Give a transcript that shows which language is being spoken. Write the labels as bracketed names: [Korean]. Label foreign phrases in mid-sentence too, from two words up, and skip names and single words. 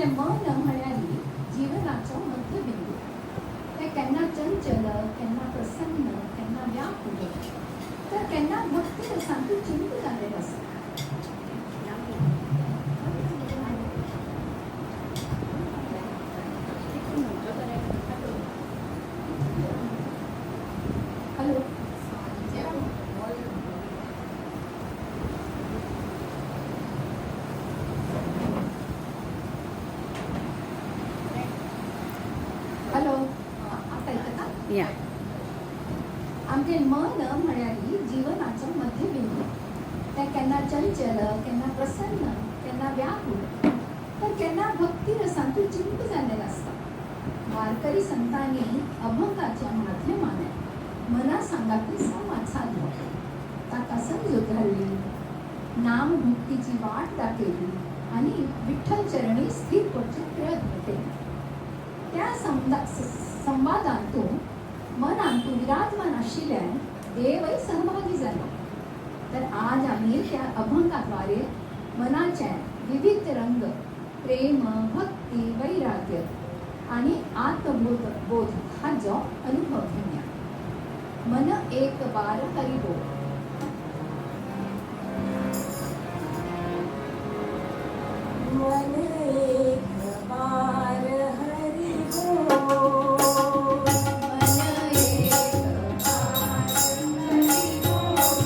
[Konkani] मन म्हणाली जीवनाचो मध्यबिंदू ते केन्ना चंचल केन्ना प्रसन्न केन्ना व्याकुळ तर केन्ना भक्ती रसांतूय चिंत जाल्लेलो आसता [Marathi] हॅलो हॅलो आता येतं का या [Konkani] आमचे मन म्हणाली जीवनाचो मध्यबिंदू ते केन्ना चंचल केन्ना प्रसन्न केन्ना व्याकुळ तर केन्ना भक्ती रसांतूय चिंत जाल्लेलो आसता वारकरी संतांनी अभंगाच्या माध्यमाने मना सांगाती संवाद साधलो ताका समजूत घाल्ली नाम भक्तीची वाट दाखयली आनी विठ्ठल चरणी स्थिर करचे प्रयत्न केले त्या संवादांतून मनांतून विराजमान आशिल्ल्यान देवय सहभागी जालो तर आज आमी त्या अभंगाद्वारे मनाचे विविध रंग प्रेम भक्ती वैराग्य आणि आत्मबोध बोध हाचो अनुभव घेऊया [Hindi] मन एक बार हरि बोल मन एक बार हरि बोल मन एक बार हरि बोल